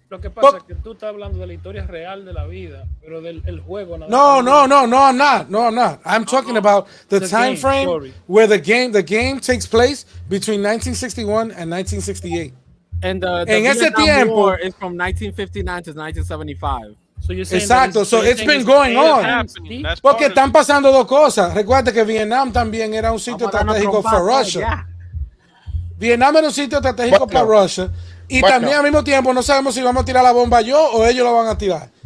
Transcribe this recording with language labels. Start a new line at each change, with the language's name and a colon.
Spanish: Lo que pasa es que tú estás hablando de la historia real de la vida, pero del juego nada.
English: No, I'm not. I'm talking about the time frame where the game takes place between 1961 and 1968. And the Vietnam War is from 1959 to 1975. So you're saying
Spanish: exacto,
English: so it's been going on.
Spanish: Porque están pasando dos cosas. Recuerda que Vietnam también era un sitio estratégico
English: for Russia.
Spanish: Vietnam era un sitio estratégico para Rusia. Y también al mismo tiempo no sabemos si vamos a tirar la bomba yo o ellos la van a tirar.